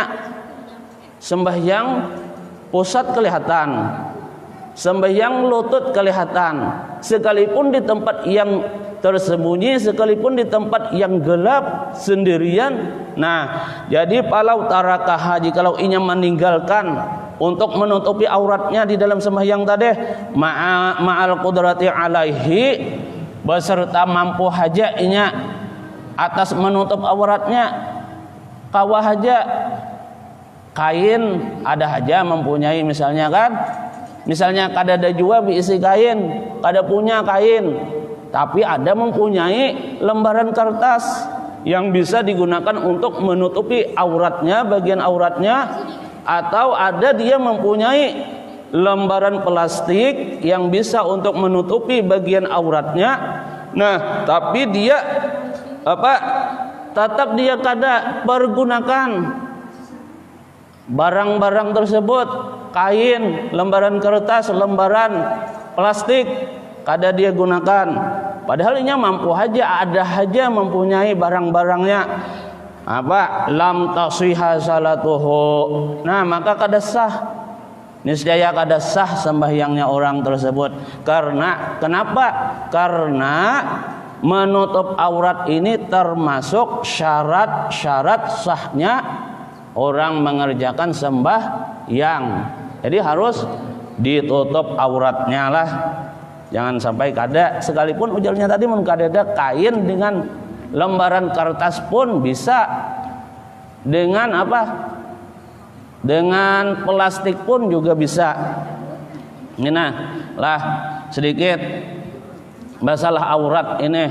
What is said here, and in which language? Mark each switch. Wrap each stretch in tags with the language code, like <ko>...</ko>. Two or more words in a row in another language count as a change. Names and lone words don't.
<bjn>Sembahyang pusat kelihatan, sembahyang lutut kelihatan, sekalipun di tempat yang tersembunyi, sekalipun di tempat yang gelap sendirian. Nah, jadi</bjn> <ar>فلو تركها,</ar> <bjn>jikalau inya meninggalkan untuk menutupi auratnya di dalam sembahyang tadi,</bjn> <ar>مع القدرة عليه,</ar> <bjn>beserta mampu hajanya atas menutup auratnya. Kawah haja kain ada haja mempunyai, misalnya kan, misalnya kada ada jua diisi kain, kada punya kain, tapi ada mempunyai lembaran kertas yang bisa digunakan untuk menutupi auratnya, bagian auratnya, atau ada dia mempunyai lembaran plastik yang bisa untuk menutupi bagian auratnya. Nah, tapi dia tetap dia kada pergunakan barang-barang tersebut, kain, lembaran kertas, lembaran plastik, kada dia gunakan. Padahal ini mampu haja, ada haja mempunyai barang-barangnya.</bjn> <ar>لم تصح صلاته.</ar> <bjn>Nah, maka kada sah, niscaya kada sah sembahyangnya orang tersebut. Karena kenapa? Karena menutup aurat ini termasuk syarat-syarat sahnya orang mengerjakan sembahyang. Jadi harus ditutup auratnya lah. Jangan sampai kada, sekalipun ujarnya tadi mun kada ada kain, dengan lembaran kertas pun bisa, dengan dengan plastik pun juga bisa. Nah lah sedikit masalah aurat ini.</bjn>